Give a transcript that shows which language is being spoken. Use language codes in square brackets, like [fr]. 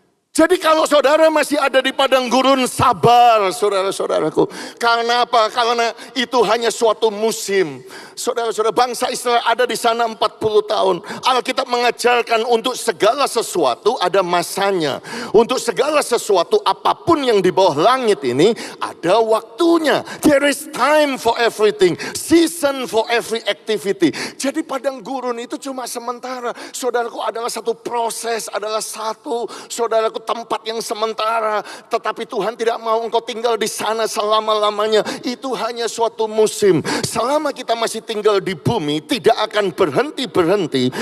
[id] Jadi kalau saudara masih ada di padang gurun, sabar saudara-saudaraku. Karena apa? Karena itu hanya suatu musim. Saudara-saudara, bangsa Israel ada di sana 40 tahun. Alkitab mengajarkan untuk segala sesuatu ada masanya. Untuk segala sesuatu apapun yang di bawah langit ini ada waktunya. [en] There is time for everything. Season for every activity. [id] Jadi padang gurun itu cuma sementara. Saudaraku, adalah satu proses, adalah satu, saudaraku, tempat yang sementara. Tetapi Tuhan tidak mau engkau tinggal di sana selama-lamanya. Itu hanya suatu musim. Selama kita masih tinggal di bumi, tidak akan berhenti-berhenti.